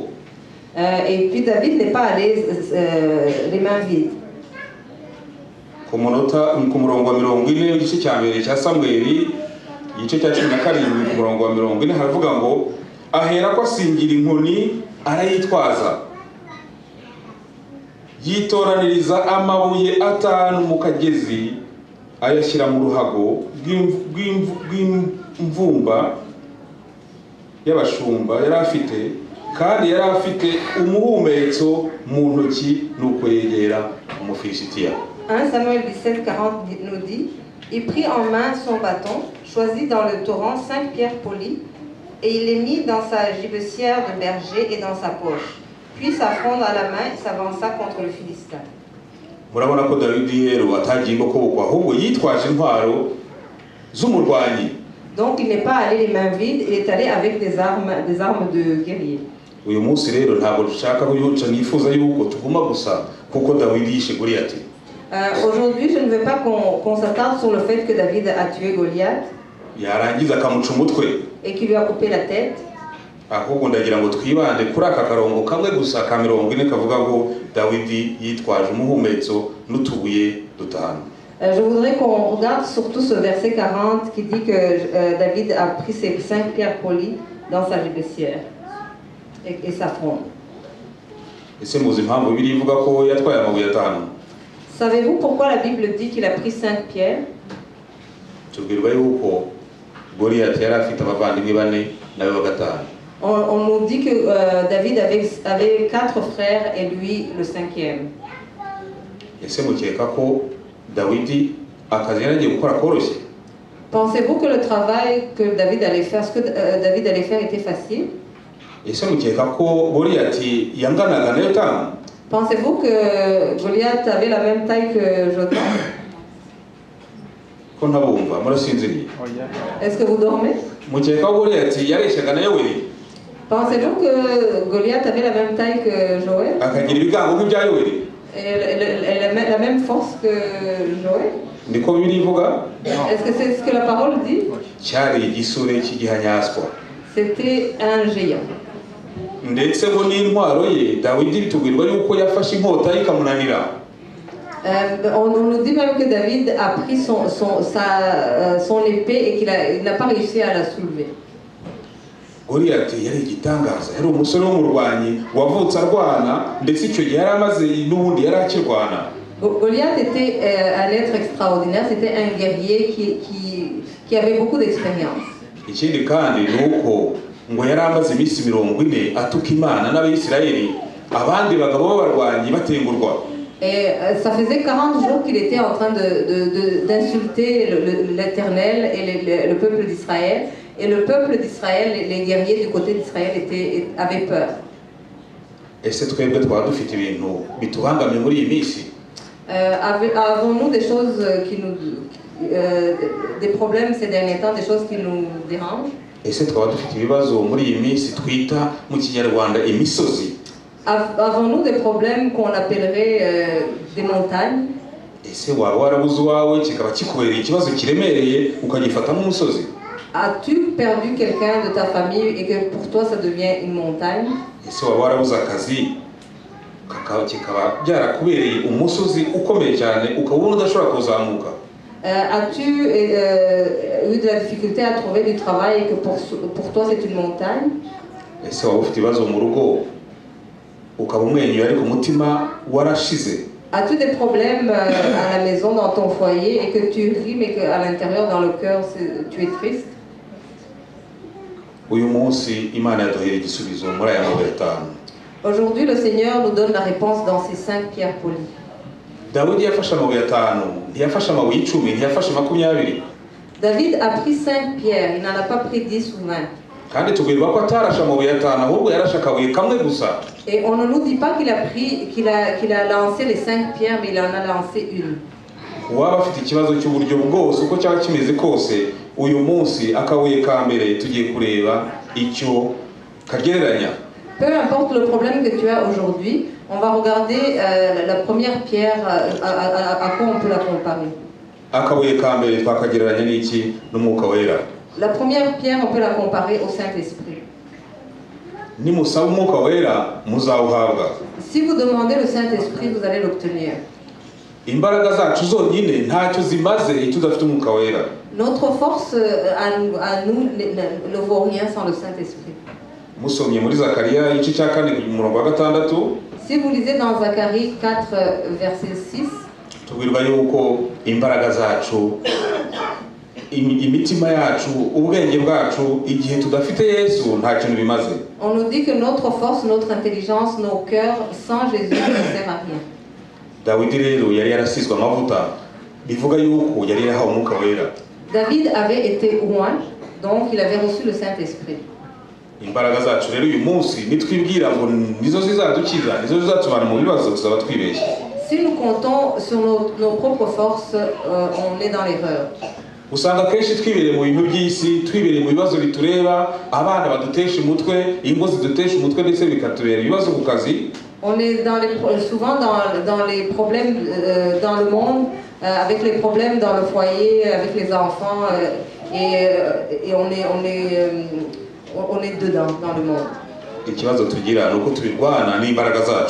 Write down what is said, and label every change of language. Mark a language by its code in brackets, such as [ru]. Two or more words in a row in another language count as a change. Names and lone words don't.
[fr] Et puis David n'est pas allé les mains vides. [rw] Ku murongo wa 40 igice cya mbere cya Samweli igice cya 17 ku murongo wa 40 haravuga ngo ahera ko asingira inkoni arayitwaza yitoraniriza amabuye 5 mu kagezi ayashyira mu ruhago rw'imvumba y'abashumba yari afite kandi yari afite umuhumetso mu ntoki nuko yegera Umufilisitiya. [fr] 1 Samuel 17:40 nous dit, il prit en main son bâton, choisit dans le torrent 5 pierres polies, et il les mit dans sa gibecière de berger et dans sa poche. Puis sa fronde à la main, il s'avança contre le Philistin. [rw] Murabona ko Dawidi rero atagiye imbokoboko ahubwo yitwaje intwaro z'umurwanyi. [fr] Donc il n'est pas allé les mains vides, il est allé avec des armes de guerrier. [rw] Uyu munsi rero ntabwo dushaka kuyuca nifuza yuko tuguma gusa kuko Dawidi yishe Goliyati. [fr] Aujourd'hui, je ne veux pas qu'on s'attarde sur le fait que David a tué Goliath [rw] yarangiza akamuca umutwe [fr] et qu'il lui a coupé la tête. [rw] Ahubwo ndagira ngo twibande kuri aka karongo kamwe gusa ka 40 kavuga ngo Dawidi yitwaje umuhumetso n'utubuye 5. [fr] Je voudrais qu'on regarde surtout ce verset 40 qui dit que David a pris ses 5 pierres polies dans sa gibecière et sa fronde. [rw] Ese muzi impamvu Bibiliya ivuga ko yatwaye amabuye 5? [fr] Savez-vous pourquoi la Bible dit qu'il a pris 5 pierres? [rw] Tubwirwa yuko Goliyati yari afite abavandimwe 4 nawe wa 5. [fr] On nous dit que David avait 4 frères et lui le 5e. [rw] Ese mukeka ko Dawidi akazi yaragiye gukora koroshye? [fr] Pensez-vous que le travail que David allait faire, ce que David allait faire était facile? [rw] Ese mukeka ko Goliyati yanganaga na Yotamu? [fr] Pensez-vous que Goliath avait la même taille que Jotham? [rw] Ko ntabumva murasinziriye. [fr] Est-ce que vous dormez? [rw] Mukeka ko Goliyati yareshaga na Yoweri? [fr] Pensez-vous que Goliath avait la même taille que Joël? [rw] Akagira ibigango nk'ibya Yoweri? [fr] Et la même force que Joël? [rw] Niko Bibiliya ivuga? [fr] Est-ce que c'est ce que la parole dit? [rw] Cyari igisure cy'igihanyaswa. [fr] C'était un géant. [rw] Ndetse ngo n'intwaro ye Dawidi bitubwirwa yuko yafashe inkota ikamunanira. [fr] On nous dit même que David a pris son épée et qu'il n'a pas réussi à la soulever. [rw] Goliyati yari igitangaza, yari umusore w'umurwanyi wavutse arwana ndetse icyo gihe yari amaze n'ubundi yari akirwana. [fr] Goliath était un être extraordinaire, c'était un guerrier qui avait beaucoup d'expérience. [rw] Ikindi kandi nuko ngo yari amaze iminsi 40 atuka Imana n'Abisirayeli abandi bagabo b'abarwanyi batengurwa. [fr] Et ça faisait 40 jours qu'il était en train d'insulter l'Éternel et le peuple d'Israël. Et le peuple d'Israël, les guerriers du côté d'Israël avaient peur. [rw] Ese twebwe twaba dufite ibintu bitubangamiye muri iyi minsi? [fr] Avons-nous des choses des problèmes ces derniers temps, des choses qui nous dérangent? [rw] Ese twaba dufite ibibazo muri iyi minsi twita mu Kinyarwanda imisozi? [fr] Avons-nous des problèmes qu'on appellerait des montagnes? [rw] Ese waba warabuze uwawe kikaba kikubereye ikibazo kiremereye ukagifata nk'umusozi? [fr] As-tu perdu quelqu'un de ta famille et que pour toi ça devient une montagne? [rw] Ese waba warabuze akazi kikaba byarakubereye umusozi ukomeye cyane ukabona udashobora kuzamuka? [fr] As-tu eu de la difficulté à trouver du travail et que pour toi c'est une montagne? [rw] Ese waba ufite ibibazo mu rugo ukaba umwenyuye ariko umutima warashize? [fr] As-tu des problèmes à la maison, dans ton foyer, et que tu ris, mais qu'à l'intérieur, dans le cœur, tu es triste? [rw] Uyu munsi Imana yaduhera igisubizo muri aya mabuye 5. [fr] Aujourd'hui, le Seigneur nous donne la réponse dans ces 5 pierres polies. [rw] Dawidi yafashe amabuye 5, ntiyafashe amabuye 10, ntiyafashe 20. [fr] David a pris 5 pierres, il n'en a pas pris 10 ou 20. [rw] Kandi tubwirwa ko atarashe amabuye 5, ahubwo yarashe akabuye kamwe gusa. [fr] Et on ne nous dit pas qu'il a lancé les 5 pierres, mais il en a lancé une. [rw] Waba afite ikibazo cy'uburyo bwose uko cyaba kimeze kose, uyu munsi akabuye ka mbere tugiye kureba icyo kagereranya. [fr] Peu importe le problème que tu as aujourd'hui, on va regarder la première pierre, à quoi on peut la comparer. [rw] Akabuye ka mbere twakagereranya n'iki? N'umwuka wera. [fr] La première pierre, on peut la comparer au Saint-Esprit. [rw] Nimusaba umwuka wera muzawuhabwa. [fr] Si vous demandez le Saint-Esprit, vous allez l'obtenir. [rw] Imbaraga zacu zonyine ntacyo zimaze tudafite umwuka wera. [fr] Notre force à nous ne vaut rien sans le Saint-Esprit. [rw] Musomye muri Zakariya igice cya 4 ku murongo wa 6. [fr] Si vous lisez dans Zacharie 4, verset 6, [rw] tubwirwa yuko imbaraga zacu, imitima yacu, ubwenge bwacu, igihe tudafite Yesu nta kintu bimaze. [fr] On nous dit que notre force, notre intelligence, nos cœurs sans Jésus ne servent à rien. [rw] Dawidi rero yari yarasizwe amavuta, bivuga yuko yari yahawe umwuka wera. [fr] David avait été oint, donc il avait reçu le Saint-Esprit. [rw] Imbaraga zacu rero uyu munsi nitwibwira ngo nizo zizadukiza, nizo zizatubana mu bibazo, tuzaba twibeshye. [fr] Si nous comptons sur nos propres forces, on est dans l'erreur. [rw] Usanga kenshi twibereye mu bintu by'isi, twibereye mu bibazo bitureba, abana badutesha umutwe, ingo zidutesha umutwe ndetse bikatubera ibibazo ku kazi. [fr] On est souvent dans les problèmes dans le monde, avec les problèmes dans le foyer, avec les enfants, et on est dedans dans le monde. [rw] Ikibazo tugira nuko tubirwana n'imbaraga zacu.